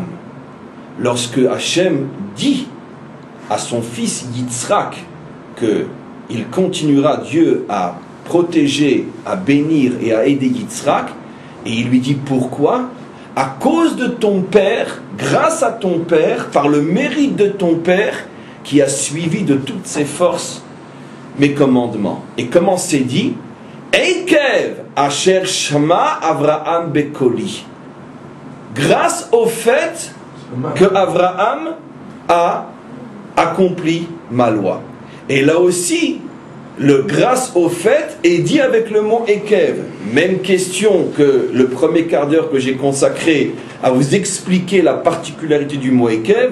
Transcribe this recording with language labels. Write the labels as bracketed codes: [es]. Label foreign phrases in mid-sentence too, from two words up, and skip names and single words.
[fr] Lorsque Hachem dit à son fils Yitzhak qu'il continuera, Dieu, à protéger, à bénir et à aider Yitzhak, et il lui dit pourquoi? À cause de ton père, grâce à ton père, par le mérite de ton père, qui a suivi de toutes ses forces mes commandements. Et comment c'est dit? [he] עקב אשר שמע אברהם בקולי. [fr] Grâce au fait que Avraham a accompli ma loi. Et là aussi, le grâce au fait est dit avec le mot Ekev. Même question que le premier quart d'heure que j'ai consacré à vous expliquer la particularité du mot Ekev.